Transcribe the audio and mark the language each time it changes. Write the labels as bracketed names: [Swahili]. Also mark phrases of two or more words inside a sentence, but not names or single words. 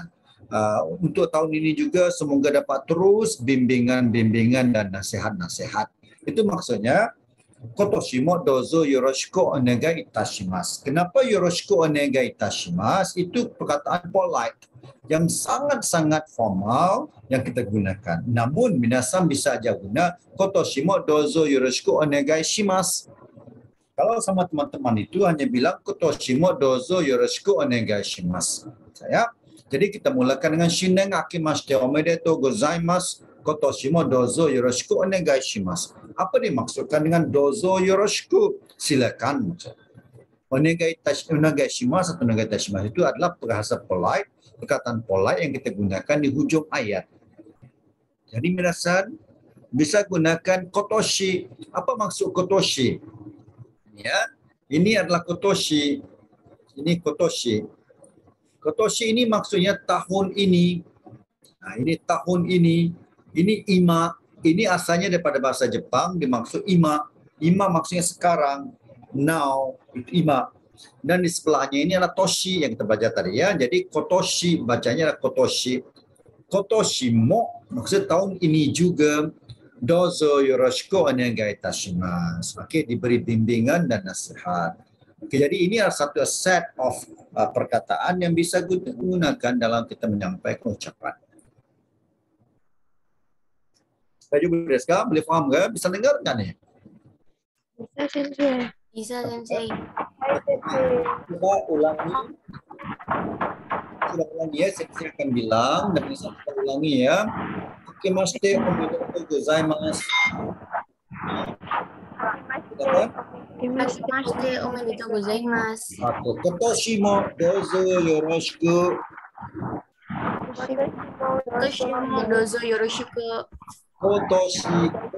[Malay] Untuk tahun ini juga semoga dapat terus bimbingan dan nasihat-nasihat. Itu maksudnya [Japanese] 今年もどうぞよろしくお願いいたします. Kenapa よろしくお願いいたします? [Malay] Itu perkataan polite yang sangat-sangat formal yang kita gunakan. [Japanese] Namun minasan [Malay] bisa aja guna [Japanese] 今年もどうぞよろしくお願いします. [Malay] Kalau sama teman-teman itu hanya bilang [Japanese] 今年もどうぞよろしくお願いします. [Malay] Jadi kita mulakan dengan [Japanese] 新年明けましておめでとうございます. 今年もどうぞよろしくお願いします. [Malay] Apa dimaksudkan dengan [Japanese] どうぞよろしく? [Malay] Silakan. [Japanese] お願いします [Malay] atau [Japanese] お願いいたします [Malay] itu adalah bahasa polite, perkataan polite yang kita gunakan di hujung ayat. Jadi minasan bisa gunakan kotoshi. Apa maksud kotoshi? Ya, ini adalah kotoshi. Ini kotoshi. Kotoshi ini maksudnya tahun ini. Nah, ini tahun ini. Ini ima. Ini asalnya daripada bahasa Jepang, dimaksud ima. Ima maksudnya sekarang. Now, itu ima. Dan di sebelahnya ini adalah toshi yang kita baca tadi ya. Jadi kotoshi, bacanya adalah kotoshi. [Japanese] 今年も, [Malay] maksud tahun ini juga. [Japanese] どうぞよろしくお願いいたします. [Malay] Oke, diberi bimbingan dan nasihat. Oke, jadi ini adalah satu [English] set of [Malay] perkataan yang bisa digunakan dalam kita menyampaikan ucapan. Saya juga Deska, boleh paham nggak? Bisa dengar nggak nih? Bisa, Sensei. Bisa, Sensei. Coba ulangi. Sudah ulangi ya, saya akan bilang dan bisa kita ulangi ya. [Japanese] あきましておめでとうございます. あきましておめでとうございます. Atau 今年もどうぞよろしく. 今年もどうぞよろしく. 今年も